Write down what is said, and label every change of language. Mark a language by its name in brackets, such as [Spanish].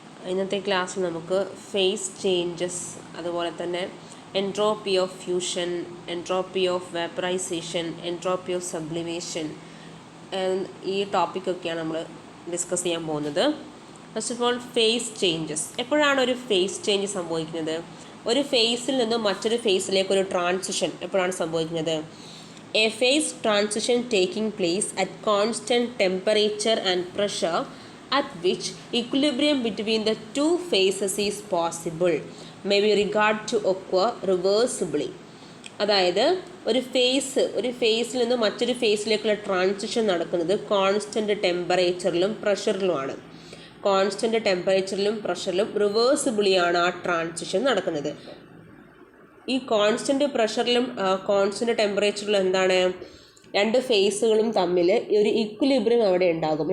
[Malayalam] ഇന്നത്തെ ക്ലാസ്സിൽ നമുക്ക് ഫേസ് ചേഞ്ചസ്, അതുപോലെ തന്നെ entropy of fusion, entropy of vaporisation, entropy of sublimation, ഈ ടോപ്പിക്കൊക്കെയാണ് നമ്മൾ ഡിസ്കസ് ചെയ്യാൻ പോകുന്നത്. First of all, face changes. എപ്പോഴാണ് ഒരു ഫേസ് ചേഞ്ച് സംഭവിക്കുന്നത്? ഒരു ഫേസിൽ നിന്നും മറ്റൊരു ഫേസിലേക്ക് ഒരു ട്രാൻസിഷൻ എപ്പോഴാണ് സംഭവിക്കുന്നത്? [English] A phase transition taking place at constant temperature and pressure at which equilibrium between the two phases is possible may be regarded to occur reversibly. [Malayalam] അതായത് ഒരു ഫേസിൽ നിന്ന് മറ്റൊരു ഫേസിലേക്കുള്ള ട്രാൻസിഷൻ നടക്കുന്നത് കോൺസ്റ്റൻറ്റ് ടെമ്പറേച്ചറിലും പ്രഷറിലുമാണ്. കോൺസ്റ്റൻറ്റ് ടെമ്പറേച്ചറിലും പ്രഷറിലും റിവേഴ്സിബിളിയാണ് ആ ട്രാൻസിഷൻ നടക്കുന്നത്. ഈ കോൺസ്റ്റൻറ്റ് പ്രഷറിലും കോൺസ്റ്റൻറ്റ് ടെമ്പറേച്ചറിലും എന്താണ്, രണ്ട് ഫേസുകളും തമ്മിൽ ഒരു ഇക്വിലിബ്രിയം അവിടെ ഉണ്ടാകും.